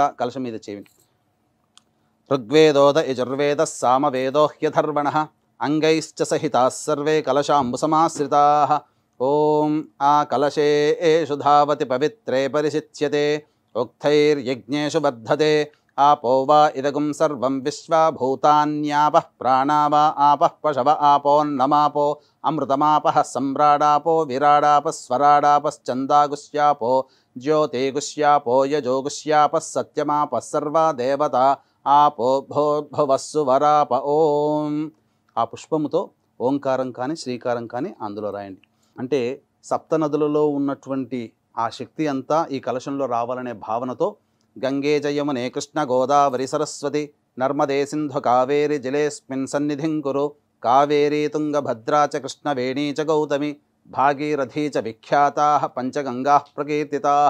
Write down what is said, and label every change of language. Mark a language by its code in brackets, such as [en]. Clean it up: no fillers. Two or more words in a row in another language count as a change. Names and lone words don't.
[te] కలశం మీద చేయండి. [sa] ఋగ్వేదోద యజుర్వేదः సామవేదో హ్యధర్వణः అంగైశ్చ సహితాः సర్వే కలశాంబుసమాశ్రితాः. ఓం ఆ కలశేషు ధావతి పవిత్రే పరిశిచ్యతే ఉక్తైర్యజ్ఞేషు వర్ధతే आपो वा इदगुं सर्वं विश्वा भूतान्यापः प्राणा वा आपः पशव आपोन्नमापो अमृतमापः सम्राडापो विराडापः स्वराडापश्चन्दागुष्यापो ज्योतिगुष्यापो यजोगुष्यापः सत्यमापः सर्वा देवता आपो भोर्भुवस्सु वराप. ఓం. [te] ఆ పుష్పముతో ఓంకారం కానీ శ్రీకారం కానీ అందులో రాయండి. అంటే సప్త నదులలో ఉన్నటువంటి ఆ శక్తి అంతా ఈ కలశంలో రావాలనే భావనతో [sa] గంగే జయమునే కృష్ణ గోదావరి సరస్వతి నర్మదే సింధు కావేరి జలేస్మిన్ సన్నిధిం కురు కావేరీ తుంగభద్రా చ కృష్ణవేణీ చ గౌతమి భాగీరథీ చ విఖ్యాతాః పంచగంగాః ప్రకీర్తితాః.